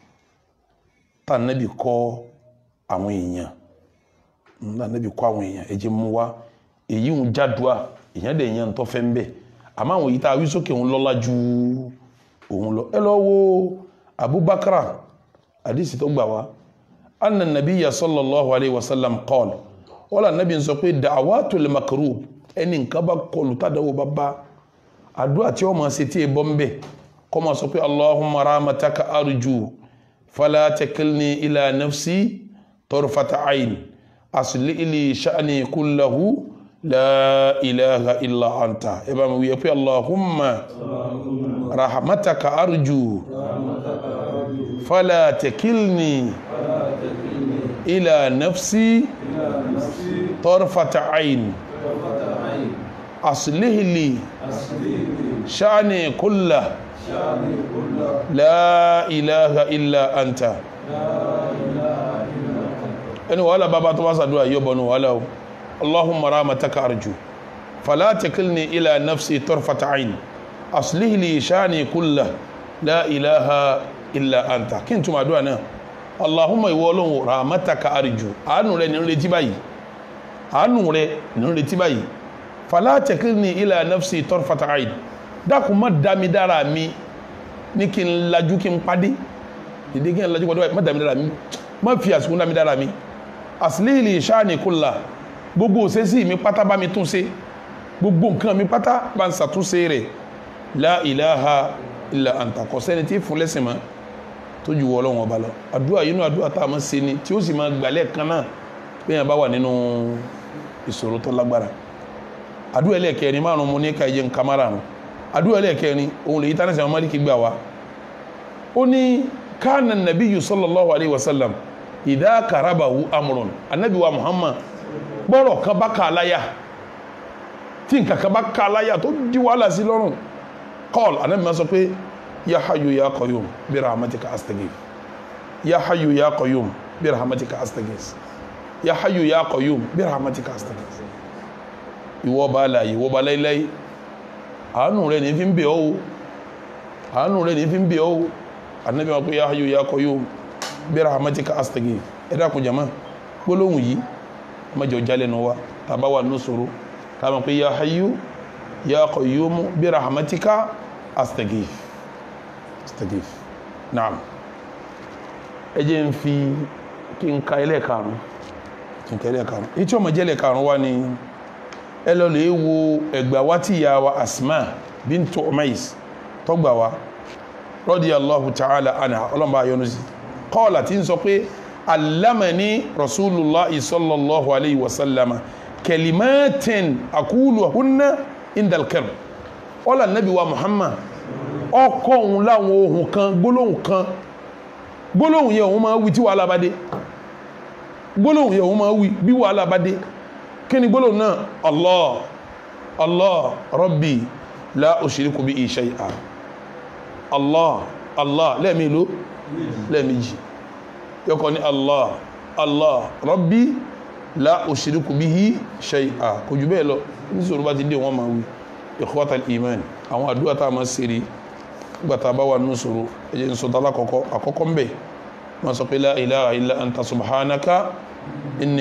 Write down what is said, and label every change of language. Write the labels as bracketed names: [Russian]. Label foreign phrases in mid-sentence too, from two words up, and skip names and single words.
[Yoruba] tá ànábì kọ́ àwọn èèyàn ànábì kọ́ àwọn èèyàn ẹ̀jẹ̀ mú wá èyí ń jádùá èèyàn dẹ̀ èèyàn tó fẹ́ ń bẹ̀ àmọ́ àwọn yìí tá a wí sókè òun lọ́lá ju òun lọ ẹ lọ wo Abubakar àdìsí tó gbà wá [Arabic] أن النبي صلى الله عليه وسلم قال ولا نبي [Yoruba] sọ pé [Arabic] دعوة المكروب [Yoruba] ẹni nǹkan bá kọlù tádàwó bá bá àdúrà tí ó máa ṣe tí ẹ bọ́ ń bẹ̀ kọ́ máa sọ pé [Arabic] اللهم رحمتك أرجو فلا تكلني إلى نفسي طرفة عين أصلح لي شأني كله لا إله إلا أنت [Yoruba] ẹ bá mi wí pé [Arabic] اللهم رحمتك أرجو فلا تكلني إلى نفسي طرفة عين أصلح لي شأني كله لا إله إلا أنت [Yoruba] ẹni wàhálà bàbá tó bá sàdúrà yóò bọ̀nù wàhálà o [Arabic] اللهم رحمتك أرجو فلا تكلني إلى نفسي طرفة عين أصلح لي شأني كله لا إله إلا أنت [Yoruba] kí n túnmọ̀ àdúrà náà Allahumma ìwọ Ọlọ́run [Arabic] رحمتك أرجو [Yoruba] àánú rẹ̀ ní ń retí báyìí [Arabic] فلا تكلني إلى نفسي طرفة عين [Yoruba] dákun má dámi dára mi ní kí n lajú kí n pàdé ìdí kí n lajú pàdé má dámi dára mi má fi àsìkò dámi dára mi [Arabic] أصلح لي شأني كله [Yoruba] gbogbo òṣèṣì mi pátá bá mi tún ṣe gbogbo nǹkan mi pátá bá ń ṣàtúnṣe rẹ̀ [Arabic] لا إله إلا أنت [Yoruba] kò sẹ́ni tí fún lẹ́sìn mọ́ tó ju Ọlọ́run ọba lọ àdúrà yìí nú àdúrà tá a máa ṣe ni tí ó sì máa gbàlẹ̀ kan náà bí yẹn bá wà nínú ìṣòro tó lágbára àdúrà ẹlẹ́ẹ̀kẹrin márùn mo ní ká ẹjẹ nǹkan márùn àdúrà ẹlẹ́ẹ̀kẹrin òun lè yí tánà sí àwọn Málíkì gbà wá ó ní [Arabic] كان النبي صلى الله عليه وسلم إذا كربه [Yoruba] amrun anabi wa Muhammad bọ́rọ̀ kan bá ká aláyà tí nǹkan kan bá ká aláyà tó di wàhálà sí lọ́rùn kọ́ọ̀lù anabi máa sọ pé [Arabic] يا حي يا قيوم برحمتك أستغيث يا حي يا قيوم برحمتك أستغيث يا حي يا قيوم برحمتك أستغيث [Yoruba] ìwọ bá láyé ìwọ bá láíláí àánú rẹ̀ ní fi ń bẹ̀ ọ́ anabi máa pé [Arabic] يا حي يا قيوم برحمتك أستغيث [Yoruba] ẹ dákun jama gbólóhùn yìí má jẹ́ jálẹ̀ nù wa tàbá wà ní sọ̀rọ̀ tàbí pé [Arabic] يا حي يا قيوم برحمتك أستغيث [Yoruba] naam ẹ jẹ́ ń fi kí n ka ilẹ̀ karùn èyí tí ó mọ̀ jẹ́lẹ̀ karùn wá ní ẹ lọ lè wo ẹgbà wá tí ìyá wa Asma bintu Umais tọ́gbà wá [Arabic] رضي الله تعالى عنها [Yoruba] ọlọ́mbà ayọ́nu sí kọ́ọ̀lá tí ń sọ pé [Arabic] علمني رسول الله صلى الله عليه وسلم كلمات أقولهن عند الكرب [Yoruba] ọlá nabi wa Muhammad ọkọ̀ òun láwọn ohun kan gbólóhùn yẹ òun máa wí tí wàhálà bá dé gbólóhùn yẹ òun máa wí bí wàhálà bá dé kí ni gbólóhùn náà [Arabic] الله ربي لا أشرك به شيئا الله [Yoruba] lẹ́ẹ̀mejì yọkọ̀ ní [Arabic] الله ربي لا أشرك به شيئا [Yoruba] kò jù bẹ́ẹ̀ lọ ní sọ̀rọ̀ bá ti dé wọ́n máa wí [Arabic] إخوة الإيمان [Yoruba] àwọn àdúrà tá a máa ṣe rí nígbà tá a bá wà nínú sọ̀rọ̀ ẹ̀jẹ̀ ń sọ̀tà àkọ́kọ́ ń bẹ̀ máa sọ pé [Arabic] لا إله إلا أنت سبحانك إني